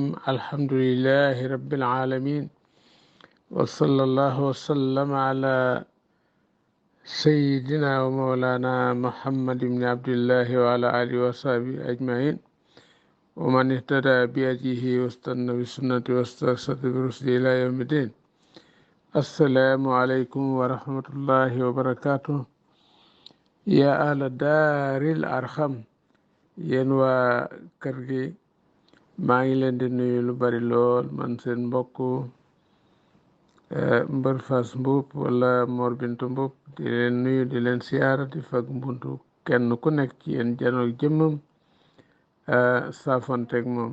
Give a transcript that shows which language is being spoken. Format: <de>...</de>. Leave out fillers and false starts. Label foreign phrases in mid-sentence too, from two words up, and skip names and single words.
<ar>الحمد لله رب العالمين، وصلى الله وسلم على سيدنا ومولانا محمد بن عبد الله وعلى آله وصحبه أجمعين، ومن اهتدى بهديه واستنى بسنته واسترشد برشده إلى يوم الدين. السلام عليكم ورحمة الله وبركاته. يا أهل دار الأرخم،</ar> <wo>yéen waa kër gi, maa ngi leen di nuyu lu bari lool. man seen mbokk Mbër Fass Mbuub wala Mor Bintu Mbuub di leen nuyu, di leen siyaara, di fag mbuntu kenn ku nekk ci yéen janoog jëmmam saafonteeg moom.</wo>